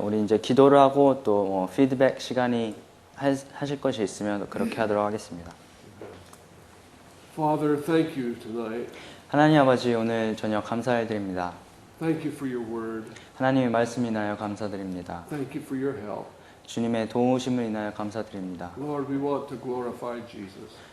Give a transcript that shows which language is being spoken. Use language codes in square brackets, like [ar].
[ko] 우리 이제 기도를 하고 또 피드백 시간이 하실 것이 있으면 그렇게 하도록 하겠습니다. [en] Father, thank you tonight. [ko] 하나님 아버지 오늘 저녁 감사드립니다. [en] Thank you for your word. [ko] 하나님의 말씀 인하여 감사드립니다. [en] Thank you for your help. [ko] 주님의 도우심을 인하여 감사드립니다. [en] Lord, we want to glorify Jesus.